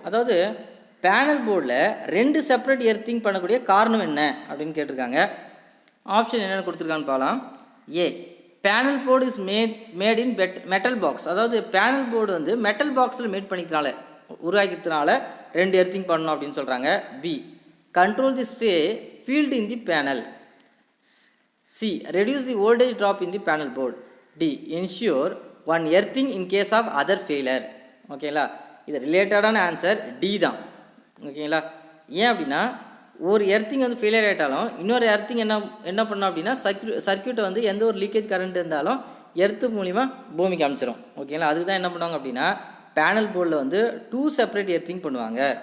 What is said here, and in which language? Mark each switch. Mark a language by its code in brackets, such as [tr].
[ta] அதாவது பேனல் போர்டில் 2 separate earthing பண்ணக்கூடிய காரணம் என்ன அப்படின்னு கேட்டிருக்காங்க. ஆப்ஷன் என்னென்னு கொடுத்துருக்கான்னு பார்க்கலாம். [en] A panel board is made in metal box. [ta] அதாவது பேனல் போர்டு வந்து மெட்டல் பாக்ஸில் மேட் பண்ணிக்கிறதுனால, உருவாக்கிறதுனால 2 எர்த்திங் பண்ணணும் அப்படின்னு சொல்கிறாங்க. [en] B control the stray field in the panel. C reduce the voltage drop in the panel board. D ensure one earthing in case of other failure. [ta] ஓகேங்களா, இது ரிலேட்டடான answer D தான். ஓகேங்களா, ஏன் அப்படின்னா ஒரு எர்த்திங் வந்து ஃபெயிலியர் ஆகிட்டாலும் இன்னொரு எர்த்திங் என்ன பண்ணோம் அப்படின்னா சர்க்கியூட்டை வந்து எந்த ஒரு லீக்கேஜ் கரண்ட் இருந்தாலும் எர்த்து மூலிமா பூமிக்கு அமைச்சிரும். ஓகேங்களா, அதுக்கு தான் என்ன பண்ணுவாங்க அப்படின்னா பேனல் போர்டில் வந்து 2 செப்பரேட் எர்த்திங் பண்ணுவாங்க.